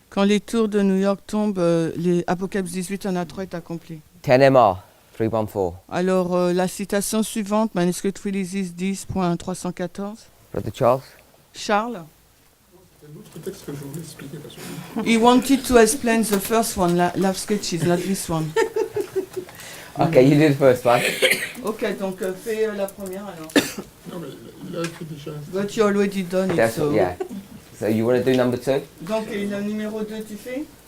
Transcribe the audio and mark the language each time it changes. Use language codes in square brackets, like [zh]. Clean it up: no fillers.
[fr] Quand les tours de New York tombent, les Apocalypse 18 en a 3 est accompli. [en] 10 MR 314. [fr] Alors, la citation suivante, Manuscript Releases 10.314. [en] Brother Charles? Charles? [fr] Il y a d'autres textes que je voulais expliquer parce que... [en] He wanted to explain the first one, Love Sketches, not this one. Okay, you do the first one. [fr] Ok, donc fais la première alors. Non, mais il a écrit déjà. [en] But you already done it, That's so... yeah. So you want to do number 2? [fr] Donc, et le numéro 2, tu fais?